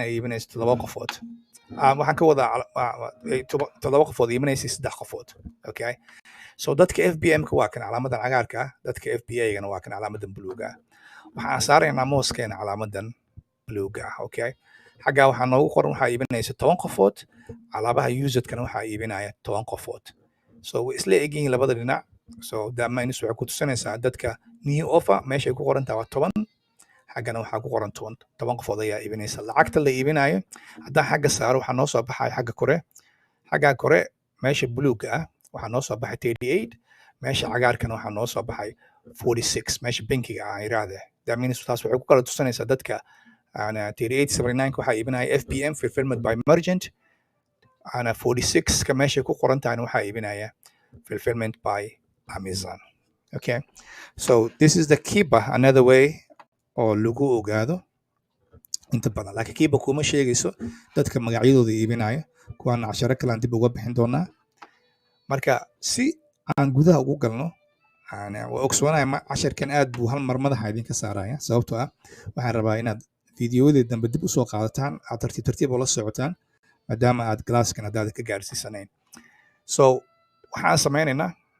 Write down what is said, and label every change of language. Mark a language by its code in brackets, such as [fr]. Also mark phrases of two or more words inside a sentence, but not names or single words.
[so] ay iibinayso 7 qofood waxaan ka wadaa 7 qofood iibinaysay 3 qofood [en] okay so [so] dadka FBM-ka waa kan calaamadan cagaarka dadka FBA-gana waa kan calaamadan buluuga waxaan saaraynaa mouskeena calaamadan bluega ah okay xaggaa waxaa noogu qoran waxaa iibinaysa 10 qofood alaabaha usedkana waxaa iibinaya 10 qofood so way isla egyihiin labada dhinac [en] so that means [so] waxay ku tusinaysaa dadka [en] new offer [so] meeshay ku qoran tahay waa 10 xaggana waxaa ku qoran 10 qofood ayaa iibinaysa lacagta la iibinayo haddaan xagga saaro waxaa noo soo baxaya xagga kore meesha bluega ah waxaa noo soo baxay 38 meesha cagaarkana waxaa noo soo baxay 46 meesha bankiga ah iraade [en] that means [so] taas waxay ku kala tusinaysaa dadka ana 3879 waxaa iibinaya [en] FBM fulfillment by merchant [so] ana 46 ka meesha ku qoran tahay waxaa iibinaya [en] fulfillment by Amazon okay so this is the Kiba another way [so] oo lagu ogaado inta badan laakiin Kiba kuma sheegayso dadka magacyadooda iibinaya kuwan casharo kale aan dib uga bixin doonaa marka si aan gudaha ugu galno ana waa ogsoonahay casharkan aad buu hal mar madaxa idinka saaraya sababtoo ah waxaan rabaa inaad fiidiyoodii dambe dib u soo qaadataan aad tartiib oo la socotaan maadaama aad glasskan haddaad ka gaarsiisanayn so waxaan sameynaynaa